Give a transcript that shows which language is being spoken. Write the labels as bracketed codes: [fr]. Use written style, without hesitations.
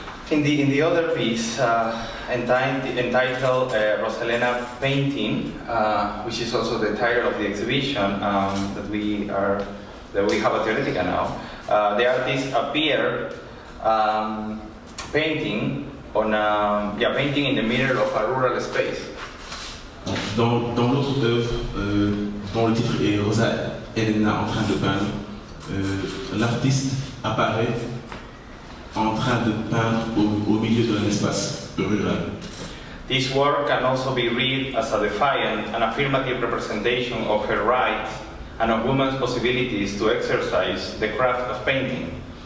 [en] In the other piece, entitled Rosalena Painting, which is also the title of the exhibition that we have at TEOR now, the artist appeared painting painting in the middle of a rural space. [fr] Dans l'autre œuvre, dont le titre est Rosa Elena en train de peindre, l'artiste apparaît en train de peindre au milieu d'un espace rural. [en] This work can also be read as a defiant and affirmative representation of her rights and of women's possibilities to exercise the craft of painting.